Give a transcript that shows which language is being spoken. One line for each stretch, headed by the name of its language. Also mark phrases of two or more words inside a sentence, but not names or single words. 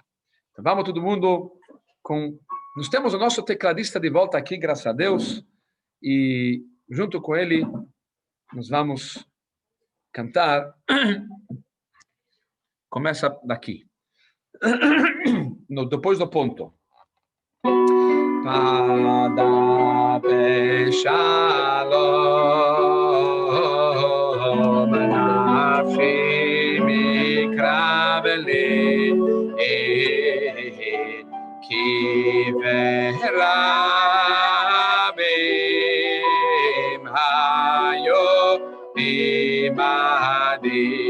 Portuguese: Então vamos todo mundo com... Nós temos o nosso tecladista de volta aqui, graças a Deus, e junto com ele nós vamos cantar. Começa daqui. Depois do ponto.
Hebrew: Pada beshalom nafshi mikraveli ki verabim hayo imadi.